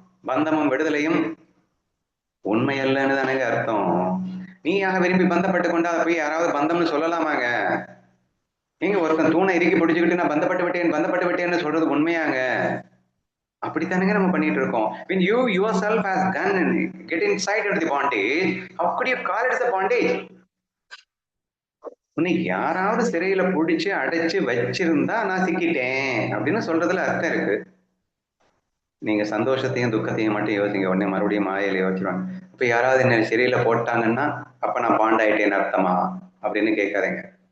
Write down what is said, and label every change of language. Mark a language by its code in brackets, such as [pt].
[ta] பந்தமும் விடுதலையும் உண்மை அல்லன்னு தானேங்க அர்த்தம். நீயாக விரும்பி பந்தப்பட்டு கொண்டா போய் யாராவது பந்தம்னு சொல்லலாமாங்க? நீங்க ஒருத்தன் தூணை இறுக்கி பிடிச்சுக்கிட்டு நான் பந்தப்பட்டு விட்டேன்னு சொல்றது உண்மையாங்க? அப்படித்தானுங்க நம்ம பண்ணிட்டு இருக்கோம். [en] When you yourself has done and get inside into the bondage, how could you call it as a bondage? [ta] உன்னை யாராவது சிறையில பிடிச்சு அடைச்சு வச்சிருந்தா நான் சிக்கிட்டேன் அப்படின்னு சொல்றதுல அர்த்தம் இருக்கு. நீங்க சந்தோஷத்தையும் துக்கத்தையும் மட்டும் யோசிங்க, உடனே மறுபடியும் மாயையில யோசிச்சுருவாங்க. இப்ப யாராவது என்ன சிறையில போட்டாங்கன்னா அப்ப நான் பாண்டாயிட்டேன்னு அர்த்தமா அப்படின்னு கேட்காதீங்க.